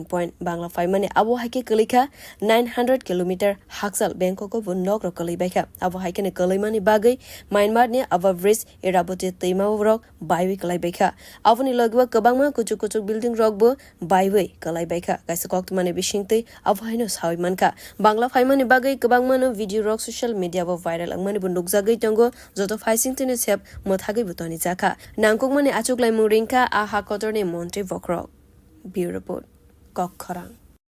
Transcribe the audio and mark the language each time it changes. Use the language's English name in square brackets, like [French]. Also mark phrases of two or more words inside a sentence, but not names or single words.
[Kok Borok] পয়েন্ট বাংলা ফাইমানি আবো হাইকে কলিখা 900 কিলোমিটার হাকসাল ব্যাংককো বনক রকলি বাইকা আবো হাইকেনে কলিমানি বাগৈ মায়ানমারনি আবো ব্রিজ এরাবতে তৈমাও রক বাইwi কলাই বাইকা আবনি লগবা কবাংমা কুচু কুচু বিল্ডিং রকবো বাইwi কলাই বাইকা কাইসে কক্তমানে বিশিংতৈ আবো হাইনো সাইমানকা বাংলা ফাইমানি বাগৈ কবাংমানো ভিডিও রক [English] social media [Kok Borok] বো ভাইরাল angmani bo nukjagoi tongo joto faisingtini sep mothagoi butoni jaka nangkukmani achuklai mungringka aha kotorni montri bokrok bureau report kokkhorang।